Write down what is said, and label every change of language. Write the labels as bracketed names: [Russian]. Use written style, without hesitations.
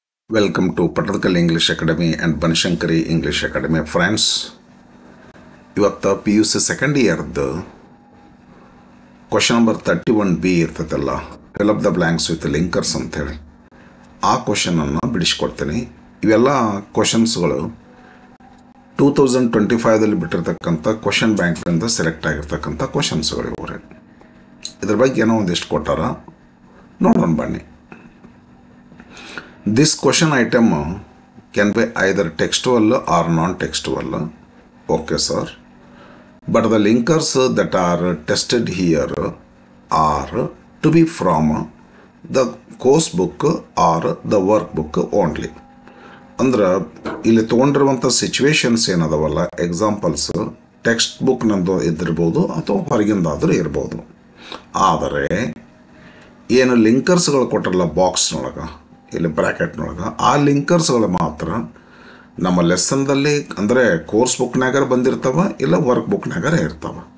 [English] Welcome to Patakal English Academy and Banshankari English Academy. [Kannada] Friends, ಇವತ್ತು P U C second ಇಯರ್ದು question number 31B ಇರ್ತದಲ್ಲ, [English] fill up the blanks with linkers [Kannada] ಅಂಥೇಳಿ ಆ ಕ್ವಶನನ್ನು ಬಿಡಿಸ್ಕೊಡ್ತೀನಿ. ಇವೆಲ್ಲ ಕ್ವಶನ್ಸ್ಗಳು 2025ದಲ್ಲಿ ಬಿಟ್ಟಿರ್ತಕ್ಕಂಥ question ಬ್ಯಾಂಕ್ನಿಂದ select ಆಗಿರ್ತಕ್ಕಂಥ ಕ್ವಶನ್ಸ್ಗಳು ಇವ್ರೆ. ಇದ್ರ ಬಗ್ಗೆ ಏನೋ ಒಂದಿಷ್ಟು ಕೊಟ್ಟಾರ, ನೋಡೋಣ ಬನ್ನಿ. [English] This question item can be either textual or non-textual. Okay, sir. But the linkers that are tested here are to be from the course book or the workbook only. [Kannada] ಅಂದ್ರೆ ಇಲ್ಲಿ ತೊಗೊಂಡಿರುವಂಥ ಸಿಚುವೇಶನ್ಸ್ ಏನದವಲ್ಲ, ಎಕ್ಸಾಂಪಲ್ಸ್ ಟೆಕ್ಸ್ಟ್ ಬುಕ್ ನಂದು ಇದ್ದಿರ್ಬೋದು ಅಥವಾ ಹೊರಗಿಂದಾದರೂ ಇರ್ಬೋದು. ಆದರೆ ಏನು ಲಿಂಕರ್ಸ್ಗಳು ಕೊಟ್ಟರಲ್ಲ ಬಾಕ್ಸ್ನೊಳಗೆ, ಇಲ್ಲಿ ಬ್ರ್ಯಾಕೆಟ್ನೊಳಗೆ, ಆ ಲಿಂಕರ್ಸ್ಗಳು ಮಾತ್ರ ನಮ್ಮ ಲೆಸನ್ದಲ್ಲಿ ಅಂದರೆ ಕೋರ್ಸ್ ಬುಕ್ನಾಗಾರ ಬಂದಿರ್ತಾವ, ಇಲ್ಲ ವರ್ಕ್ ಬುಕ್ನಾಗಾರ ಇರ್ತಾವ.